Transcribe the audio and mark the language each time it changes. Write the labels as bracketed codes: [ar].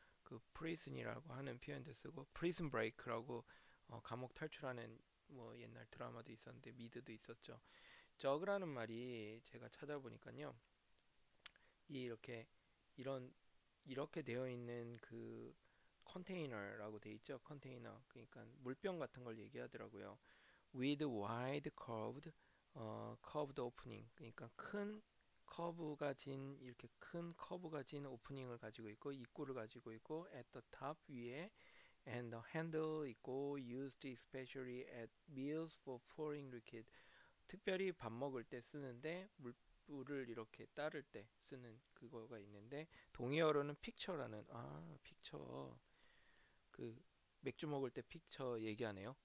[ko] 그 프리즌이라고 하는 표현도 쓰고 프리즌 브레이크라고 감옥 탈출하는 뭐 옛날 드라마도 있었는데 미드도 있었죠. 저그라는 말이 제가 찾아보니까요. 이렇게 이런 이렇게 되어 있는 그 컨테이너라고 돼 있죠. 컨테이너. 그러니까 물병 같은 걸 얘기하더라고요. [en] with wide curved opening. [ko] 그러니까 이렇게 큰 커브가 진 오프닝을 가지고 있고 입구를 가지고 있고 [en] at the top [ko] 위에 [en] and the handle [ko] 있고 [en] used especially at meals for pouring liquid. [ko] 특별히 밥 먹을 때 쓰는데 물을 이렇게 따를 때 쓰는 그거가 있는데 동의어로는 픽처라는 픽처 그 맥주 먹을 때 픽처 얘기하네요.